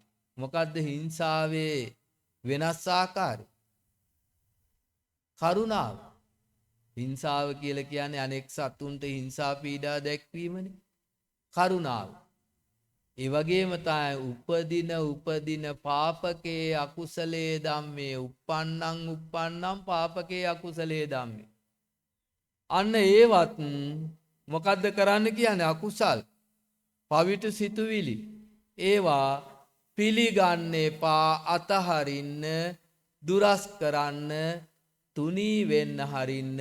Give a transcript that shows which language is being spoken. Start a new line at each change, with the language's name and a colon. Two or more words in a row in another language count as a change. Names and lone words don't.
Sinhala: මොකද්ද හිංසාවේ වෙනස් ආකාරය? කරුණාව. හිංසාව කියලා කියන්නේ අනෙක් සතුන්ට හිංසා පීඩා දැක්වීමනේ. කරුණාව. ඒ වගේම තමයි උපදින
Pali: පාපකේ අකුසලේ ධම්මේ uppannam පාපකේ අකුසලේ ධම්මේ.
Sinhala: අන්න ඒවත් මොකද්ද කරන්න කියන්නේ? අකුසල් පවිතු සිතුවිලි. ඒවා පිළිගන්න එපා. අතහරින්න දුරස් කරන්න තුනී වෙන්න හරින්න.